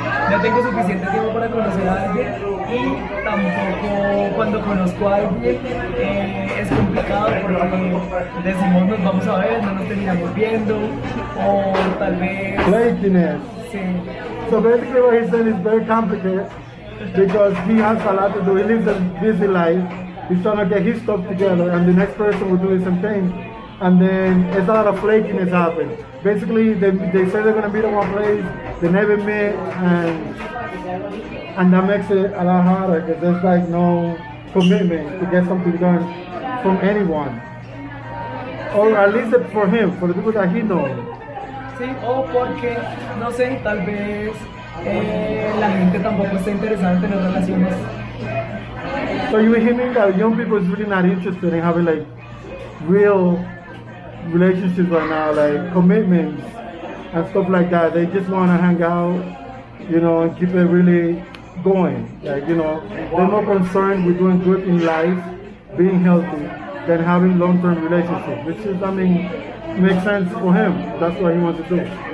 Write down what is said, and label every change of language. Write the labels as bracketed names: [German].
[Spanish] No tengo suficiente tiempo para conocer a alguien y tampoco cuando conozco a alguien es complicado porque decimos nos vamos a ver, no nos terminamos viendo o tal vez... [English] Flakiness. [Spanish] Sí. [English] So basically what he's saying is very complicated because he has a lot to do. He lives a busy life. He's trying to get his stuff together and the next person will do the same thing. And then it's a lot of flakiness happen. Basically they say they're going to meet at one place, they never meet, and that makes it a lot harder because there's like no commitment to get something done from anyone. Or at least for him, for the people that he knows. [Spanish] Sí, o porque, no sé, tal vez la gente tampoco está interesada en tener relaciones. [English] So you hear me that young people is really not interested in having like real relationships right now, like commitments and stuff like that. They just want to hang out, you know, and keep it really going. Like, you know, they're more concerned with doing good in life, being healthy, than having long-term relationships, which is, I mean, makes sense for him. That's what he wants to do.